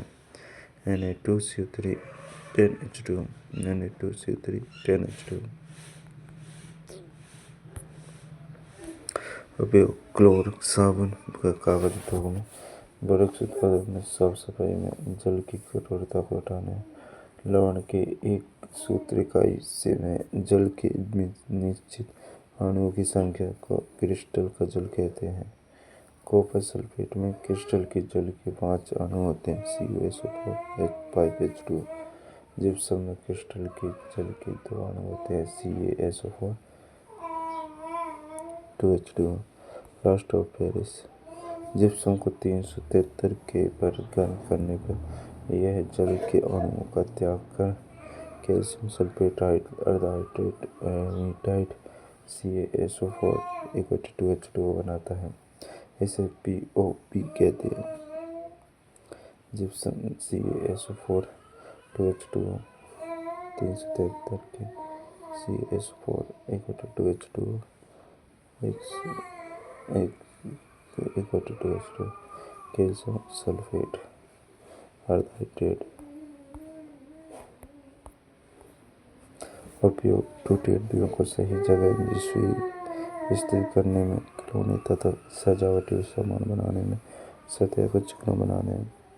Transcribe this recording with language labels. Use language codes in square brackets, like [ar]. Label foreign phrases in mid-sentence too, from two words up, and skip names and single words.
[hi] Na2CO3 10H2O उपयोग क्लोर साबुन कागज उद्योग में, वृक्ष उत्पादन में, साफ सफाई में, जल की कठोरता को हटाने में, लवण के एक सूत्र इकाई में जल के निश्चित अणुओं की संख्या को क्रिस्टल का जल कहते हैं। [en] copper sulphate [hi] में क्रिस्टल के जल के 5 अणु होते हैं CuSO4 5H2O। जिप्सम में क्रिस्टल के जल के 2 अणु होते हैं CaSO4 2H2O। [en] plaster of Paris [hi] जिप्सम को 373 K पर गर्म करने पर यह जल के अणुओं का त्याग कर [en] calcium sulphate [hi] अर्धहाइड्रेट एमीटाइड CaSO4 2H2O बनाता है। इसे POP कहते हैं। जिप्सम CaSO4 2H2O 373 K CaSO4 2H2O 2H2O [en] calcium sulphate [hi] अर्धहाइड्रेट। उपयोग टूटी हड्डियों को सही जगह स्थिर करने में, खिलौने तथा सजावटी सामान बनाने में, सतह को चिकना बनाने में।